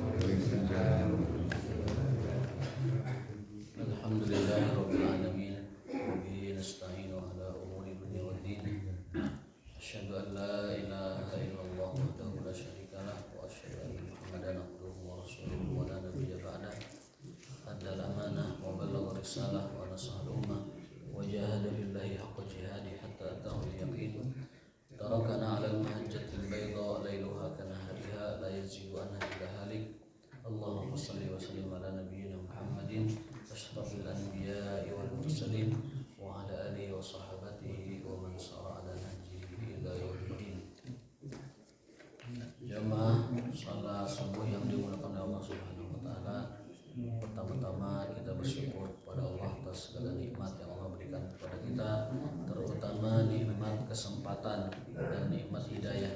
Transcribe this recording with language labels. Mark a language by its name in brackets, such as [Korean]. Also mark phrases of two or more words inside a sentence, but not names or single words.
[Arabic] الحمد لله رب العالمين. وبه نستعين على أمور الدنيا والدين. أشهد أن لا إله إلا الله وحده لا شريك له وأشهد أن محمدا عبده ورسوله ولا نبي بعده. أدى الأمانة وبلغ الرسالة ونصح الأمة وجاهد بالله حق جهاده حتى أتاه اليقين. تركنا على المحجة البيضاء ليلها كنهارها لا يزيد عنها إلا هالك. اللهم صل وسلم على نبينا محمد أشرف الأنبياء والمرسلين وعلى آله وصحبه ومن سار على نهجه إلى يوم الدين. [Indonesian] Jamaah salat subuh yang dimuliakan oleh Allah [Arabic] سبحانه وتعالى. [Indonesian] Pertama-tama kita bersyukur kepada Allah atas segala nikmat yang Allah berikan kepada kita, terutama nikmat kesempatan dan nikmat hidayah.